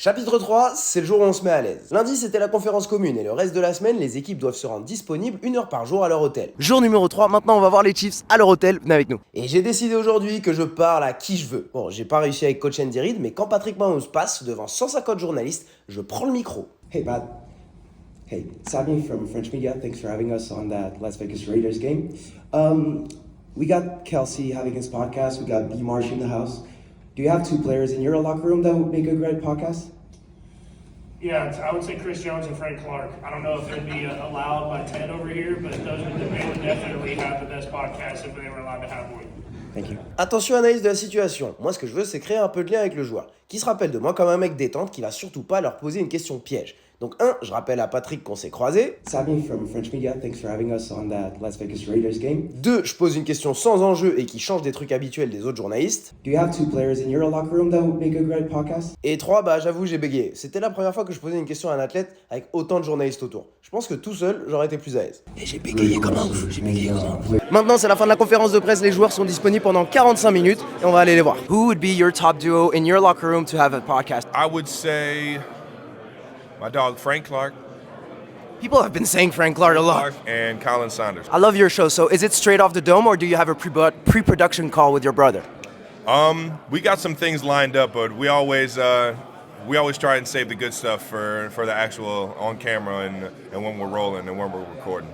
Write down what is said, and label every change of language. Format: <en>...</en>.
<fr>Chapitre 3, c'est le jour où on se met à l'aise. Lundi, c'était la conférence commune et le reste de la semaine, les équipes doivent se rendre disponibles 1 heure par jour à leur hôtel. Jour numéro 3, maintenant on va voir les Chiefs à leur hôtel, venez avec nous. Et j'ai décidé aujourd'hui que je parle à qui je veux. Bon, j'ai pas réussi avec Coach Andy Reid, mais quand Patrick Mahomes passe devant 150 journalistes, je prends le micro.</fr> <en>Hey, Brad. Hey, Sami from French Media. Thanks for having us on that Las Vegas Raiders game. We got Kelsey having his podcast. We got B. Marsh in the house. Do you have 2 players in your locker room that would make a great podcast? Yeah, I would say Chris Jones and Frank Clark. I don't know if it'd be allowed by Ted over here, but they would definitely have the best podcast if they were allowed to have one. Thank you.</en> <fr>Attention, analyse de la situation. Moi, ce que je veux, c'est créer un peu de lien avec le joueur, qui se rappelle de moi comme un mec détente qui va surtout pas leur poser une question piège. Donc je rappelle à Patrick qu'on s'est croisés.</fr> <en>Sami from French Media. Thanks for having us on that Las Vegas Raiders game.</en> <fr>2, je pose une question sans enjeu et qui change des trucs habituels des autres journalistes.</fr> <en>Do you have 2 players in your locker room that would make a great podcast?</en> <fr>Et 3, j'avoue, j'ai bégayé. C'était la première fois que je posais une question à un athlète avec autant de journalistes autour. Je pense que tout seul, j'aurais été plus à l'aise. Et j'ai bégayé comme un ouf. Maintenant, c'est la fin de la conférence de presse, les joueurs sont disponibles pendant 45 minutes et on va aller les voir.</fr> <en>Who would be your top duo in your locker room to have a podcast? I would say my dog Frank Clark People have been saying Frank Clark a lot. and Colin Saunders. I love your show, so is it straight off the dome or do you have a pre-production call with your brother? We got some things lined up, but we always try and save the good stuff for the actual on camera and when we're rolling and when we're recording.</en>